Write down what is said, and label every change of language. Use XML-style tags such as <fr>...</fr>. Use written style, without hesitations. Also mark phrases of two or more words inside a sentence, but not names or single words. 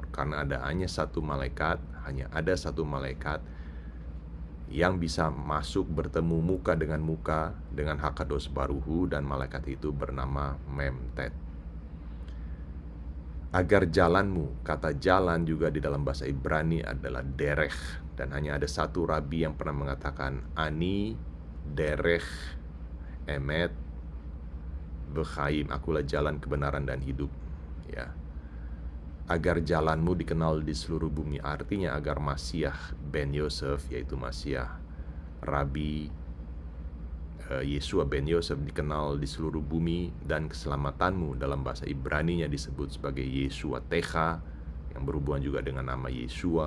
<id>Karena hanya ada satu malaikat yang bisa masuk bertemu muka dengan</id> <he>הקדוש ברוך הוא,</he> <id>dan malaikat itu bernama Memtet. Agar jalanmu, kata jalan juga di dalam bahasa Ibrani adalah derech, dan hanya ada satu rabi yang pernah mengatakan</id> <he>אני דרך אמת בחיים,</he> <id>akulah jalan kebenaran dan hidup, ya. Agar jalanmu dikenal di seluruh bumi, artinya agar</id> <he>משיח בן יוסף,</he> <id>yaitu Masiah</id> <he>רבי ישוע בן יוסף</he> <id>dikenal di seluruh bumi, dan keselamatanmu dalam bahasa Ibraninya disebut sebagai</id> <he>ישועתך,</he> <id>yang berhubungan juga dengan nama Yesua.</id>